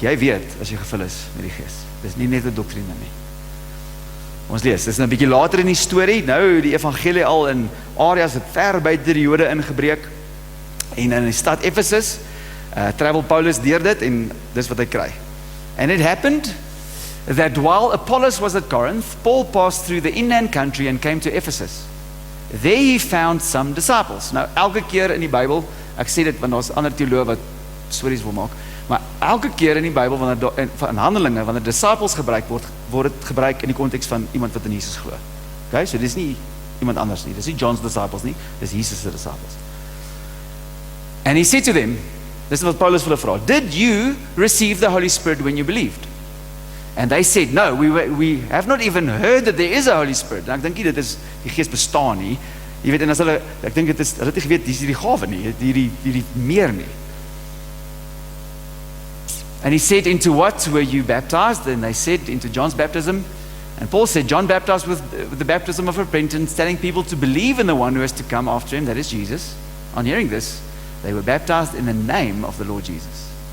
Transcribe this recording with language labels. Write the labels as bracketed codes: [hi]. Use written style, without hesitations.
[af] Jy weet as jy gevul is met die Gees. Dis nie net 'n doktrine nie. Ons lees, dis 'n bietjie later in die storie, nou die evangelie al in areas wat ver buite die Jode ingebreek en in die stad Ephesus travel Paulus deur dit en dis wat hy kry. [en] And it happened that while Apollos was at Corinth, Paul passed through the inland country and came to Ephesus. There he found some disciples. [af] Nou elke keer in die Bybel, ek sê dit want daar's ander teoloë wat stories wil maak, maar elke keer in die Bybel wanneer in Handelinge wanneer disciples gebruik word dit gebruik in die konteks van iemand wat in Jesus glo. Okay, so dis nie iemand anders nie. Dis nie John's disciples nie, dis Jesus se disciples. [en] And he said to them, this is [af] wat Paulus vir hulle vra, [en] did you receive the Holy Spirit when you believed? And they said, no, we have not even heard that there is a Holy Spirit. [af] En ek dink nie dit is die Gees bestaan nie. Jy weet, en as hulle, ek dink dit is, hulle het nie geweet, dis die gawe nie, die meer nie. [en] And he said, into what were you baptized? And they said, into John's baptism. And Paul said, John baptized with the baptism of repentance, telling people to believe in the one who has to come after him, that is Jesus. On hearing this, they were baptized in the name of the Lord Jesus.